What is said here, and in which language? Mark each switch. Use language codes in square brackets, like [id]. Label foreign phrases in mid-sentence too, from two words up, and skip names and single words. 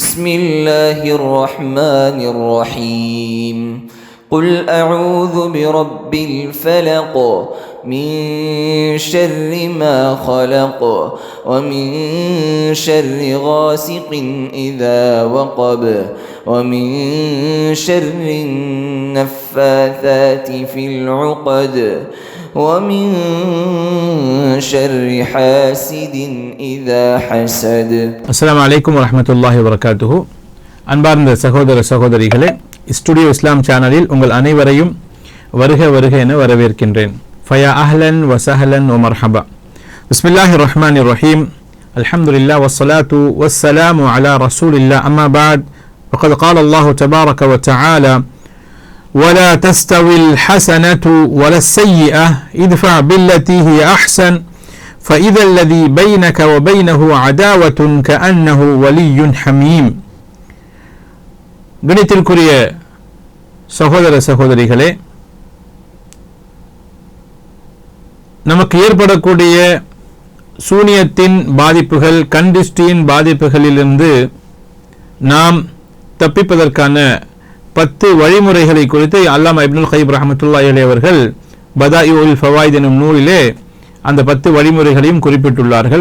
[ar] بسم الله الرحمن الرحيم قل أعوذ برب الفلق من شر ما خلق ومن شر غاسق إذا وقب ومن شر النفاثات في العقد ومن شر حاسد إذا حسد. السلام عليكم ورحمة الله وبركاته. [ta] அன்பார்ந்த சகோதர சகோதரிகளே, ஸ்டுடியோ இஸ்லாம் சேனலில் உங்கள் அனைவரையும் வருக வருக என வரவேற்கின்றேன். [ar] فيا أهلا وسهلا ومرحبا بسم الله الرحمن الرحيم. الحمد لله والصلاة والسلام على رسول الله. أما بعد. ஃபகத் قال الله تبارك وتعالى ولا تستوي الحسنة ولا السيئة ادفع بالتي هي أحسن فإذا الذي بينك وبينه عداوة كأنه ولي حميم. [ta] கணித்திற்குரிய சகோதர சகோதரிகளே, நமக்கு ஏற்படக்கூடிய சூனியத்தின் பாதிப்புகள், கண்டிஷ்டியின் பாதிப்புகளிலிருந்து நாம் தப்பிப்பதற்கான 10 வழிமுறைகளை குறித்து அல்லாமா இப்னுல் கய்யிம் [ar] رحمة الله عليه [ta] அவர்கள் பதாயிஉல் ஃபவாயித் எனும் நூலிலே அந்த 10 வழிமுறைகளையும் குறிப்பிட்டுள்ளார்கள்.